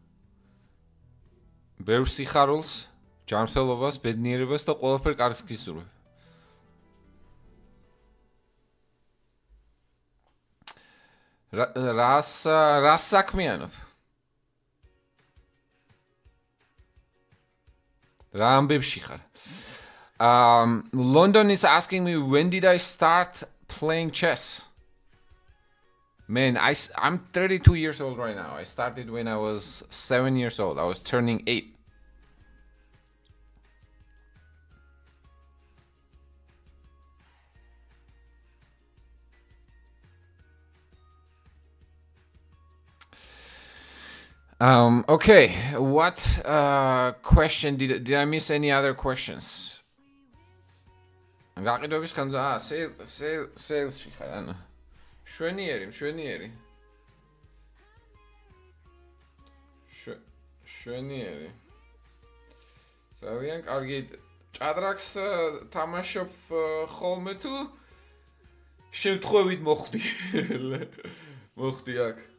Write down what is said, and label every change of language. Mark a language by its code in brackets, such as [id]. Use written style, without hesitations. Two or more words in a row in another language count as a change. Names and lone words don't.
[ka] ბევრ სიხარულს, ჯანმრთელობას, ბედნიერებას და ყველაფერ კარგს გისურვებ. რას საქმიანობ? რა ამბებში ხარ? [en] London is asking me, when did I start playing chess? Man, I'm 32 years old right now. I started when I was 7 years old. I was turning 8. Okay, what question did I miss? Any other questions? [ka] გაყიდვების ხანძა sales-ში ხარ, ანუ მშვენიერი. ძალიან კარგი ჭადრაკს თამაშობ ხოლმე თუ შემთხვევით მოხდი აქ.